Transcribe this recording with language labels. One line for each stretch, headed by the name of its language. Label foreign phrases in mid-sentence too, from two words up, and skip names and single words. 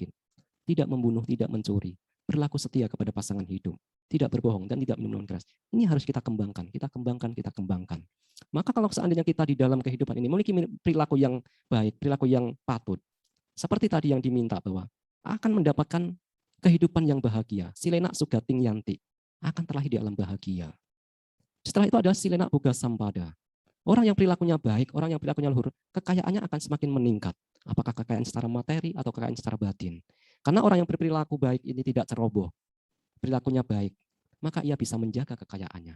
Indonesian: Tidak membunuh, tidak mencuri, berlaku setia kepada pasangan hidup, tidak berbohong dan tidak minum minuman keras. Ini harus kita kembangkan, kita kembangkan, kita kembangkan. Maka kalau seandainya kita di dalam kehidupan ini memiliki perilaku yang baik, perilaku yang patut, seperti tadi yang diminta bahwa akan mendapatkan kehidupan yang bahagia,
Pali: silena sugating yanti,
Indonesian: akan terlahir di alam bahagia. Setelah itu ada
Pali: silena boga sampada.
Indonesian: Orang yang perilakunya baik, orang yang perilakunya luhur, kekayaannya akan semakin meningkat. Apakah kekayaan secara materi atau kekayaan secara batin. Karena orang yang berperilaku baik ini tidak ceroboh, perilakunya baik, maka ia bisa menjaga kekayaannya.